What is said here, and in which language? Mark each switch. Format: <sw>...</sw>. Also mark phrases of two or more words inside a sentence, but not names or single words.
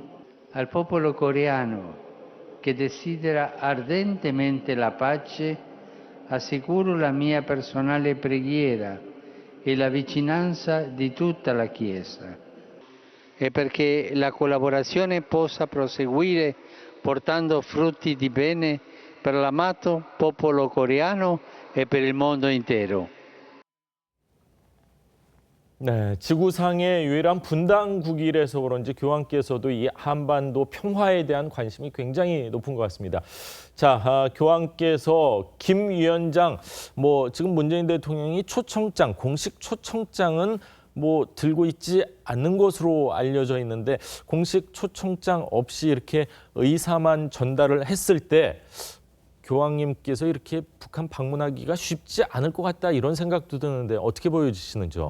<it>Al popolo coreano che desidera ardentemente la pace, assicuro la mia personale preghiera e la vicinanza di tutta la Chiesa. E perché la collaborazione possa proseguire portando frutti di bene per l'amato popolo coreano e per il mondo intero.</it> <ko>네, 지구상의 유일한 분단국이라서 그런지 교황께서도 이 한반도 평화에 대한 관심이 굉장히 높은 것 같습니다. 자, 교황께서 김 위원장, 지금 문재인 대통령이 초청장, 공식 초청장은 들고 있지 않는 것으로 알려져 있는데 공식 초청장 없이 이렇게 의사만 전달을 했을 때 교황님께서 이렇게 북한 방문하기가 쉽지 않을 것 같다 이런 생각도 드는데 어떻게 보여주시는지요?</ko>